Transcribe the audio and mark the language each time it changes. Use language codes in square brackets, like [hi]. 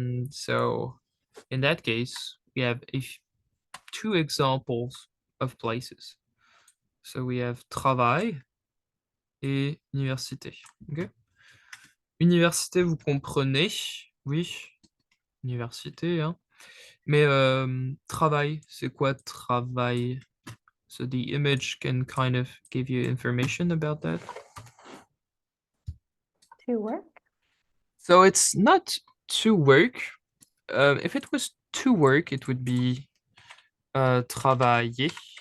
[en] So in that case, we have two examples of places. So we have travail et université. Okay? [fr] Université, vous comprenez, oui, université, hein. Mais travail, c'est quoi travail? [en] So the image can kind of give you information about that. To work? So it's not to work. If it was to work, it would be travailler.